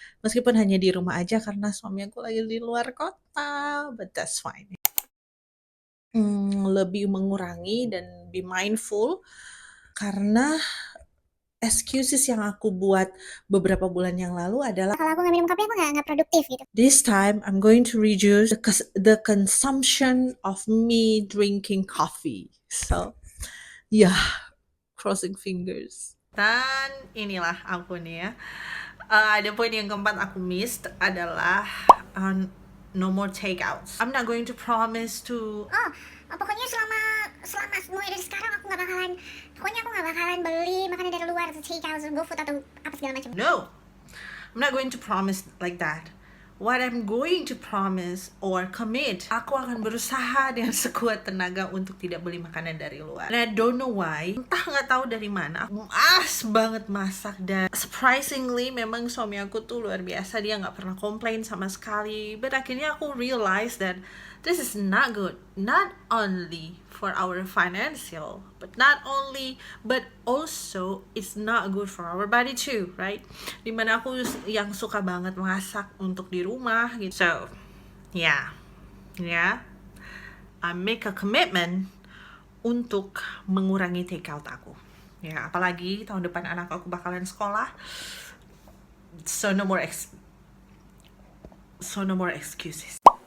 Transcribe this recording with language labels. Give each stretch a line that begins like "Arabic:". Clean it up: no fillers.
Indonesian: Meskipun hanya di rumah aja karena suami aku lagi di luar kota,
English: but that's fine.
Indonesian: Lebih mengurangi dan
English: be mindful,
Indonesian: karena excuses yang aku buat beberapa bulan yang lalu adalah, Kalau aku nggak minum kopi, aku nggak produktif gitu.
English: this time I'm going to reduce the consumption of me drinking coffee. So, yeah, crossing fingers.
Indonesian: Dan inilah aku nih ya. Ada poin yang keempat aku missed adalah no more takeouts.
English: I'm not going to promise to.
Indonesian: Pokoknya selama mulai dari sekarang aku nggak bakalan beli makanan dari luar atau take out, GoFood atau apa segala macam.
English: No, I'm not going to promise like that. what I'm going to promise or commit,
Indonesian: aku akan berusaha dengan sekuat tenaga untuk tidak beli makanan dari luar.
English: And I don't know why,
Indonesian: entah nggak tahu dari mana, aku malas banget masak. Dan surprisingly, memang suami aku tuh luar biasa, dia nggak pernah komplain sama sekali.
English: But
Indonesian: akhirnya aku
English: realize that this is not good, not only for our financial, but also it's not good for our body too, right?
Indonesian: Dimana aku yang suka banget masak untuk di rumah gitu.
English: So, yeah, I make a commitment
Indonesian: untuk mengurangi take out aku. Ya, apalagi tahun depan anak aku bakalan sekolah.
English: So no more excuses.